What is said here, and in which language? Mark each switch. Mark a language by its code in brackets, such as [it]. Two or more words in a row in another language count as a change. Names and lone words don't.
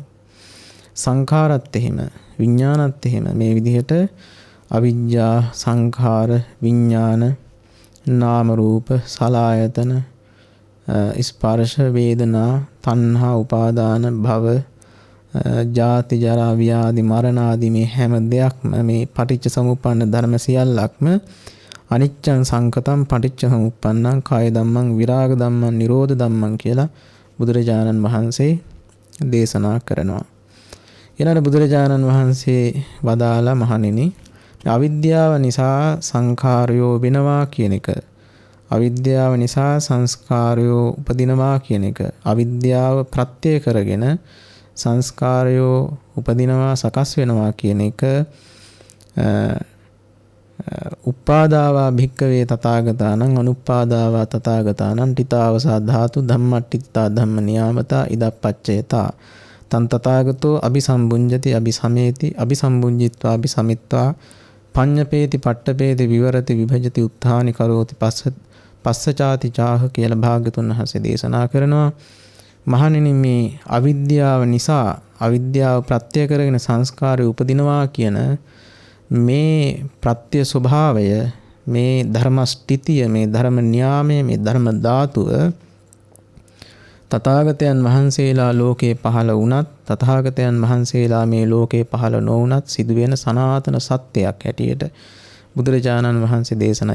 [si] සංඛාරත් එහෙම, විඥානත් එහෙම මේ විදිහට අවිජ්ජා, සංඛාර, විඥාන, නාම රූප, සලආයතන, ස්පර්ශ, වේදනා, තණ්හා, උපාදාන, භව, ජාති, ජරා, ව්‍යාධි, මරණ ආදී මේ හැම දෙයක්ම මේ පටිච්ච සමුප්පන්න ධර්ම සියල්ලක්ම [pi] අනිච්චං සංකතං පටිච්ච සමුප්පන්නං කාය ධම්මං විරාග ධම්මං නිරෝධ ධම්මං [si] කියලා බුදුරජාණන් වහන්සේ දේශනා කරනවා. ඊළඟ බුදුරජාණන් වහන්සේ වදාලා මහණෙනි අවිද්‍යාව නිසා සංඛාරයෝ වෙනවා කියන එක, අවිද්‍යාව නිසා සංස්කාරයෝ උපදිනවා කියන එක, අවිද්‍යාව ප්‍රත්‍ය කරගෙන සංස්කාරයෝ උපදිනවා සකස් වෙනවා කියන එක [pi] උපාදාවා භික්කවේ තථාගතානං අනුපාදාවා තථාගතානං ඨිතාවසා ධාතු ධම්මට්ඨිතා ධම්ම නියාමතා ඉදප්පච්චයතා තන් තථාගතෝ අபிසම්බුඤ්ජති අபிසමේති අபிසම්බුඤ්ජිත්වා අபிසමිත්වා පඤ්ඤපේති පට්ඨපේති විවරති විභජති උත්ථානි කරෝති පස්සචාති චාහ [si] කියලා භාග්‍යතුන් වහන්සේ දේශනා කරනවා. මහණෙනි මේ අවිද්‍යාව නිසා අවිද්‍යාව ප්‍රත්‍ය කරගෙන සංස්කාරය උපදිනවා කියන මේ ප්‍රත්‍ය ස්වභාවය, මේ ධර්ම ස්ථිතිය, මේ ධර්ම න්‍යාමය, මේ ධර්ම ධාතුව තථාගතයන් වහන්සේලා ලෝකේ පහළ වුණත් තථාගතයන් වහන්සේලා මේ ලෝකේ පහළ නොවුණත් සිදුවෙන සනාතන සත්‍යයක් හැටියට බුදුරජාණන් වහන්සේ දේශනා.